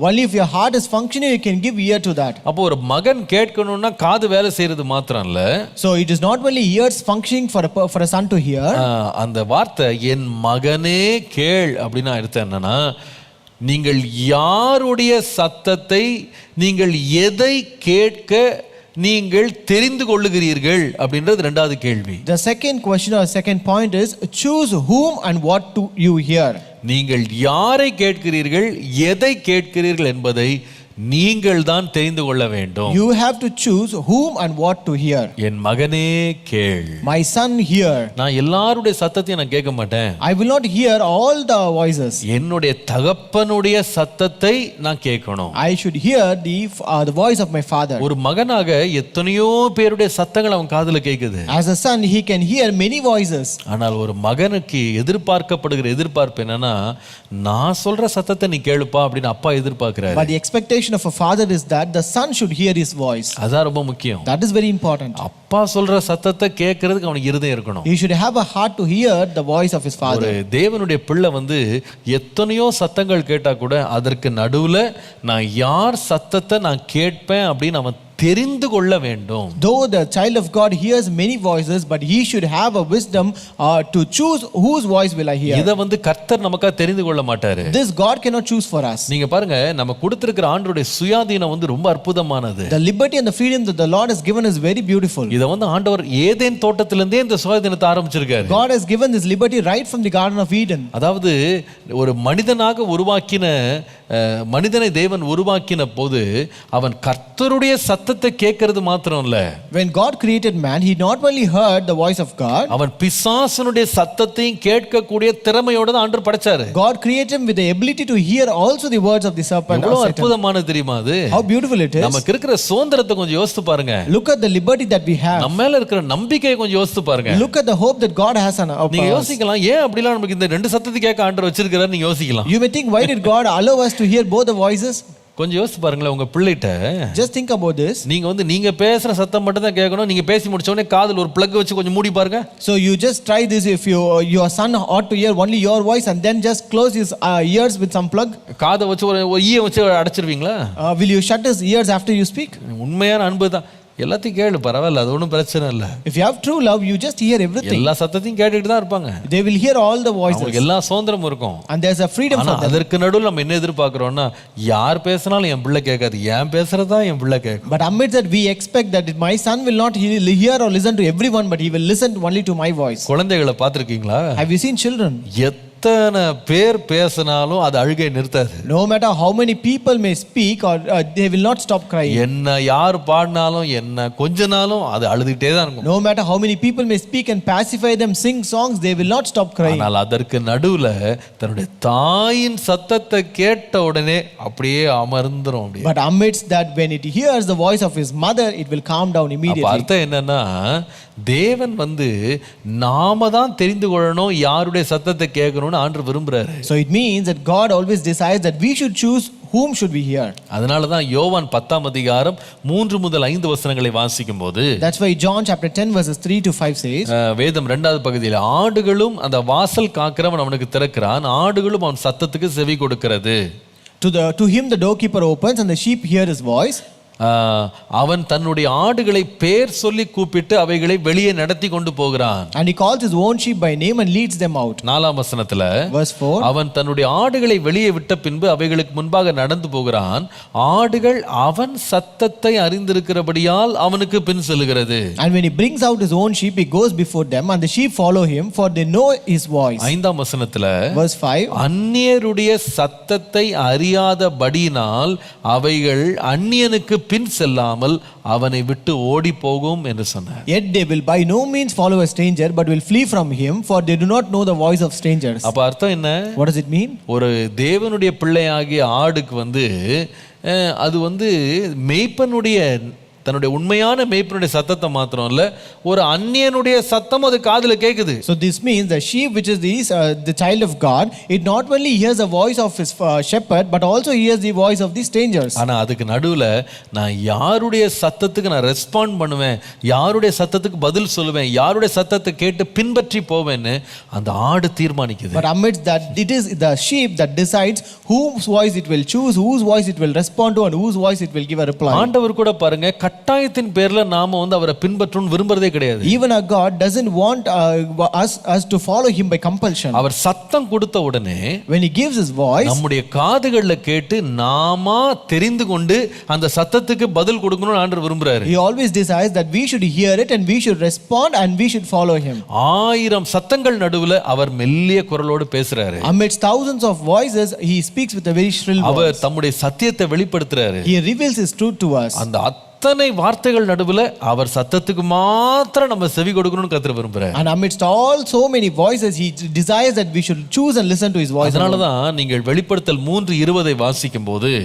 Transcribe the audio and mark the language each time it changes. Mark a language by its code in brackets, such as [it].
[en] Only if your heart is functioning, you can give ear to that. [ta] அப்போ ஒரு மகன் கேட்கணும்னா காது வேலை செய்யறது மாத்திரம் இல்ல. [en] So it is not only ears functioning for a son to hear. [ta] அந்த வார்த்தை என் மகனே கேள் அப்படின்னா அர்த்தம் என்னன்னா, நீங்கள் யாருடைய சத்தத்தை, நீங்கள் எதை கேட்க நீங்கள் தெரிந்து கொள்ளுகிறீர்கள் அப்படின்றது ரெண்டாவது கேள்வி. [en] The second question or second point is choose whom and what to you hear. [ta] நீங்கள் யாரை கேட்கிறீர்கள், எதை கேட்கிறீர்கள் என்பதை நீங்கள் தான் தெரிந்து கொள்ள வேண்டும். [en] You have to choose whom and what to hear. [ta] என் மகனே கேள். [en] My son, hear. [ta] நான் எல்லாருடைய சத்தத்தையும் நான் கேட்க மாட்டேன். [en] I will not hear all the voices. [ta] என்னுடைய தகப்பனுடைய சத்தத்தை நான் கேட்கணும். [en] I should hear the voice of my father. [ta] ஒரு மகனாக எத்தனையோ பேருடைய சத்தங்கள் அவன் காதுல கேக்குது. [en] As a son, he can hear many voices. [ta] ஆனால் ஒரு மகனுக்கு எதிர்பார்க்கப்படுகிற எதிர்பார்ப்பு என்னன்னா, நான் சொல்ற சத்தத்தை நீ கேளுப்பா அப்படின்னு அப்பா எதிர்பார்க்கிறாரு. [en] But the expectation of a father is that the son should hear his voice. [ta] அதான் ரொம்ப முக்கியம். [en] That is very important. [ta] அப்பா சொல்ற சத்தத்தை கேட்கறதுக்கு அவனுக்கு இருதயம் இருக்கணும். [en] He should have a heart to hear the voice of his father. [ta] ஒரு தேவனுடைய பிள்ளை எத்தனையோ சத்தங்கள் கேட்டா கூட அதற்கு நடுவுல நான் யார் சத்தத்தை நான் கேட்பேன் அப்படின்னு அவன் தெரிந்து கொள்ள வேண்டும். [en] Though the child of God hears many voices, but he should have a wisdom to choose whose voice will I hear. [ta] இத கர்த்தர் நமக்கா தெரிந்து கொள்ள மாட்டாரு. [en] This God cannot choose for us. [ta] நீங்க பாருங்க, நம்ம கொடுத்திருக்கிற ஆண்டவருடைய சுயாதீனம் ரொம்ப அற்புதமானது. [en] The liberty and the freedom that the Lord has given is very beautiful. [ta] இத ஆண்டவர் ஏதேன் தோட்டத்திலிருந்தே இந்த சுயாதீனத்தை ஆரம்பிச்சிருக்காரு. [en] God has given this liberty right from the Garden of Eden. [ta] அதாவது ஒரு மனிதனாக உருவாக்கின மனிதனை தேவன் உருவாக்கின போது அவன் கர்த்தருடைய சத்தத்தை கேட்கிறது மாத்திரம் இல்ல. [en] When God created man, he not only heard the voice of God, [ta] அவன் பிசாசனுடைய சத்தத்தையும் கேட்கக்கூடிய திறமையோட தான் ஆண்டவர் படைச்சாரு. [en] God created him with the ability to hear also the words of the serpent. [ta] எவ்வளவு அற்புதமானது தெரியுமா அது? [en] How beautiful it is. [ta] நமக்கு இருக்கிற சுதந்திரத்தை கொஞ்சம் யோசித்து பாருங்க. [en] Look at the liberty that we have. [ta] நம்ம மேல இருக்கிற நம்பிக்கையை கொஞ்சம் யோசித்து பாருங்க. [en] Look at the hope that God has on us. [ta] நீங்க யோசிக்கலாம், ஏன் அப்படிலாம் நமக்கு இந்த ரெண்டு சத்தத்தை கேட்க ஆண்டவர் வச்சிருக்காரு நீங்க யோசிக்கலாம். [en] You may think, why did God allow us to hear both the voices? [ta] கொஞ்சம் யோசிச்சு பாருங்களேன் உங்க பிள்ளைகிட்ட. [en] Just think about this. [ta] நீங்க பேசுற சத்தம் மட்டும் தான் கேட்கணும். நீங்க பேசி முடிச்ச உடனே காதுல ஒரு பிளக் வச்சு கொஞ்சம் மூடி பாருங்க. [en] So you just try this. If your son ought to hear only your voice and then just close his ears with some plug. [ta] காதை வச்சு ஒரு ஈய வச்சு அடைச்சிருவீங்களா? [en] Will you shut his ears after you speak? [ta] உண்மையான அன்பு தான். எல்லாத்தையும் கேளு, பரவாயில்ல, அது ஒன்றும் பிரச்சனை இல்லை. [en] If you have true love, you just hear everything. [ta] எல்லா சத்தத்தையும் கேட்டுட்டு தான் இருப்பாங்க. [en] They will hear all the voices. [ta] எல்லா சுதந்திரமும் இருக்கும். [en] And there's a freedom for them. [ta] அதற்கு நடுவில் நம்ம என்ன எதிர்பார்க்கிறோம்னா, யார் பேசினாலும் என் பிள்ளை கேட்காது, ஏன் பேசுறதா என் பிள்ளை கேட்கும். [en] But amidst that, we expect that my son will not hear or listen to everyone, but he will listen only to my voice. [ta] குழந்தைகளை பார்த்திருக்கீங்களா? [en] Have you seen children? [ta] எத்தனை பேர் பேசினாலும் அது அழுகை நிறுத்தாது. [en] No matter how many people may speak, or they will not stop crying. [ta] என்ன யார் பாடினாலும் என்ன கொஞ்ச நாளும் அது அழுதுகிட்டே தான் இருக்கும். [en] No matter how many people may speak and pacify them, sing songs, they will not stop crying. [ta] ஆனால் அதற்கு நடுவுல தன்னுடைய தாயின் சத்தத்தை கேட்ட உடனே அப்படியே அமர்ந்துரும். [en] But amidst that, when it hears the voice of his mother, it will calm down immediately. [ta] அர்த்தம் என்னன்னா, தேவன் நாம தான் தெரிந்து கொள்ளணும் யாருடைய சத்தத்தை கேட்கணும்னு ஆண்டவர் விரும்புறாரு. [en] So it means that God always decides that we should choose whom should we hear. [ta] அதனால தான் யோவான் 10ஆம் அதிகாரம் 3 முதல் 5 வசனங்களை வாசிக்கும்போது, [en] That's why John chapter 10 verses 3 to 5 says, [ta] வேதம் 2வது பகுதியில், ஆடுகளும் அந்த வாசல் காக்கிறவன் அவனுக்கு திறக்கிறான், ஆடுகளும் அவன் சத்தத்துக்கு செவி கொடுக்கிறது. [en] To him the doorkeeper opens and the sheep hear his voice. [ta] அவன் தன்னுடைய ஆடுகளை பேர் சொல்லி கூப்பிட்டு அவைகளை வெளியே நடத்தி கொண்டு போகிறான். [en] And he calls his own sheep by name and leads them out. [ta] 4ஆம் வசனத்துல [en] Verse 4. [ta] அவன் தன்னுடைய ஆடுகளை வெளியே விட்ட பின்பு அவைகளுக்கு முன்பாக நடந்து போகிறான். ஆடுகள் அவன் சத்தத்தை அறிந்திருக்கிறபடியால் அவனுக்கு பின் செல்கிறது. [en] And when he brings out his own sheep, he goes before them, and the sheep follow him, for they know his voice. [ta] 5ஆம் வசனத்துல [en] Verse 5. [ta] அந்நியருடைய சத்தத்தை அறியாதபடியினால் அவைகள் அந்நியனுக்கு பின் செல்லாமல் அவனை விட்டு ஓடி போகும் என்று சொன்னார். [en] Yet they will by no means follow a stranger, but will flee from him, for they do not know the voice of strangers. [ta] அப்ப அர்த்தம் என்ன? [en] What does it mean? [ta] ஒரு தேவனுடைய பிள்ளையாகிய ஆடுக்கு அது மேய்ப்பனுடைய தன்னுடைய உண்மையான மேய்ப்பனுடைய சத்தத்தை மாத்திரம் இல்ல, ஒரு அந்நியனுடைய சத்தம் அது காதுல கேக்குது. [en] So this means the sheep, which is the child of God, it not only hears the voice of his shepherd, but also hears the voice of the strangers. [ta] ஆனா அதுக்கு நடுவுல நான் யாருடைய சத்தத்துக்கு நான் ரெஸ்பாண்ட் பண்ணுவேன், யாருடைய சத்தத்துக்கு பதில் சொல்லுவேன், யாருடைய சத்தத்தை கேட்டு பின்பற்றி போவேன்னு அந்த ஆடு தீர்மானிக்குது. [en] But amidst that, it is the sheep that decides whose voice it will choose, whose voice it will respond to, and whose voice it will give a reply. [ta] ஆண்டவர் கூட பாருங்க, கட்டாயத்தின் பேர்ல நாம அவரை பின்பற்றணும் விரும்புறதே கிடையாது. [en] Even our God doesn't want us to follow him by compulsion. [ta] அவர் சத்தம் கொடுத்த உடனே [en] When he gives his voice, [ta] நம்முடைய காதுகள்ல கேட்டு நாம தெரிந்து கொண்டு அந்த சத்தத்துக்கு பதில் கொடுக்கணும்னு ஆண்டவர் விரும்புறாரு. [en] he always desires that we should hear it and we should respond and we should follow him. [ta] 1000 சத்தங்கள் நடுவுல அவர் மெல்லிய குரலோடு பேசுறாரு. [en] Amidst thousands of voices, he speaks with a very shrill voice. [ta] அவர் தம்முடைய சத்தியத்தை வெளிப்படுத்துறாரு. [en] He reveals his truth to us. [ta] அந்த அத்தனை வார்த்தைகள் நடுவுல அவர் சத்தத்துக்கு மாத்திரம் நம்ம செவி கொடுக்கணும்னு கர்த்தர் விரும்புறார். [en] And amidst all so many voices, he desires that we should choose and listen to his voice. [ta] அதனால தான் நீங்கள் வெளிப்படுத்தல் 3:20 வாசிக்கும்போது,